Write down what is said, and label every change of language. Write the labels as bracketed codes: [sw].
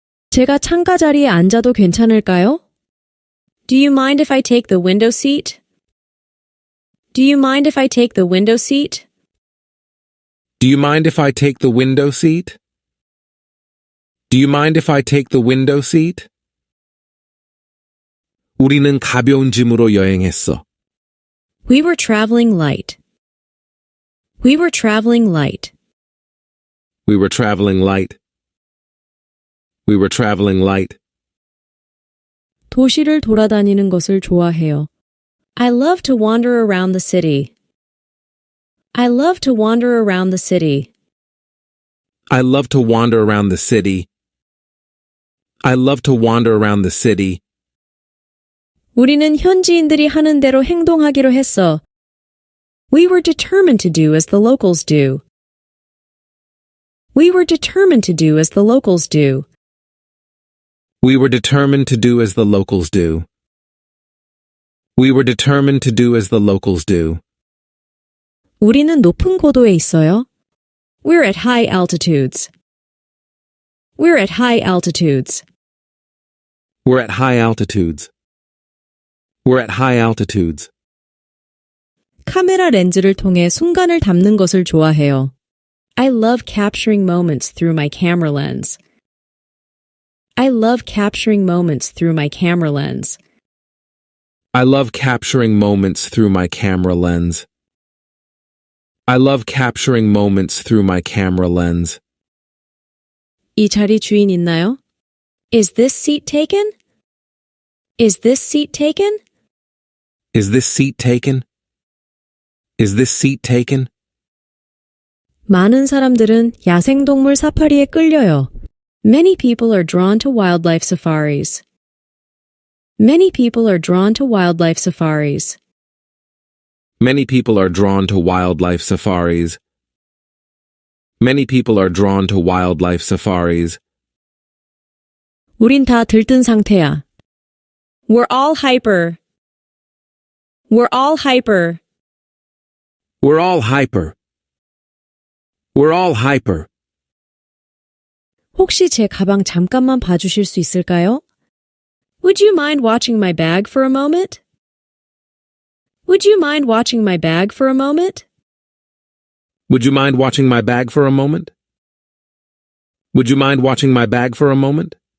[ko] 제가 창가 자리에 앉아도 괜찮을까요? [en] Do you mind if I take the window seat? Do you mind if I take the window seat? Do you mind if I take the window seat? Do you mind if I take the window seat? [ko] 우리는 가벼운 짐으로 여행했어. [en] We were traveling light. We were traveling light. We were traveling light. We were traveling light. [ko] 도시를 돌아다니는 것을 좋아해요. [en] I love to wander around the city. I love to wander around the city. I love to wander around the city. I love to wander around the city. [ko] 우리는 현지인들이 하는 대로 행동하기로 했어. [en] We were determined to do as the locals do. We were determined to do as the locals do. We were determined to do as the locals do. We were determined to do as the locals do. [ko] 우리는 높은 고도에 있어요. [en] We're at high altitudes. We're at high altitudes. We're at high altitudes. We're at high altitudes. [ko] 카메라 렌즈를 통해 순간을 담는 것을 좋아해요. [en] I love capturing moments through my camera lens. I love capturing moments through my camera lens. I love capturing moments through my camera lens. I love capturing moments through my camera lens. [ko] 이 자리 주인 있나요? [en] Is this seat taken? Is this seat taken? Is this seat taken? Is this seat taken? [ko] 많은 사람들은 야생동물 사파리에 끌려요. [en] Many people are drawn to wildlife safaris. Many people are drawn to wildlife safaris. Many people are drawn to wildlife safaris. Many people are drawn to wildlife safaris. [ko] 우린 다 들뜬 상태야. [en] We're all hyper. We're all hyper. We're all hyper. We're all hyper. [ko] 혹시 제 가방 잠깐만 봐주실 수 있을까요? [en] Would you mind watching my bag for a moment? Would you mind watching my bag for a moment? Would you mind watching my bag for a moment? Would you mind watching my bag for a moment?